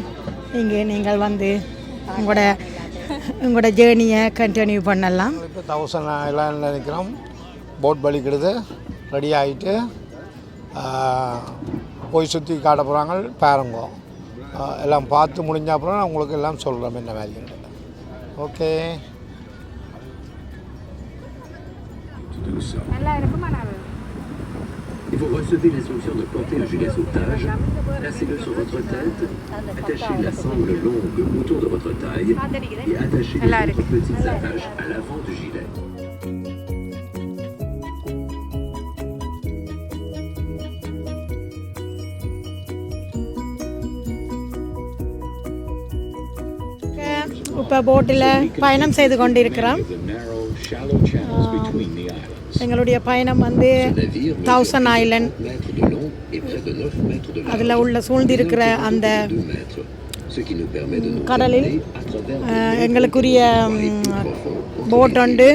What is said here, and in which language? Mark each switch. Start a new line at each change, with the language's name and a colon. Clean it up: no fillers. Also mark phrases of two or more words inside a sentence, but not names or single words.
Tamil: இங்கே நீங்கள் வந்து உங்களோட
English: journey continue
Tamil: பண்ணலாம். இப்போ 1000 ஐலாண்டில் நிற்கிறோம். போட் பலிக்கிடுது, ரெடி ஆகிட்டு போய் சுற்றி காட்ட போகிறாங்க. பாருங்க, எல்லாம் பார்த்து முடிஞ்ச அப்புறம் நான் உங்களுக்கு எல்லாம் சொல்கிறேன் என்ன மாதிரி. ஓகே,
French: Et vous recevez l'instruction de porter un gilet sauvetage, placez-le sur votre tête, attachez la sangle longue autour de votre taille et attachez les autres petites attaches à l'avant du gilet.
Tamil: இப்போ போட்டில் பயணம் செய்து கொண்டிருக்கிறோம். எங்களுடைய பயணம் வந்து 1000 ஐலண்ட் அதில் உள்ள சூழ்ந்திருக்கிற அந்த கடலில் எங்களுக்குரிய போட் உண்டு.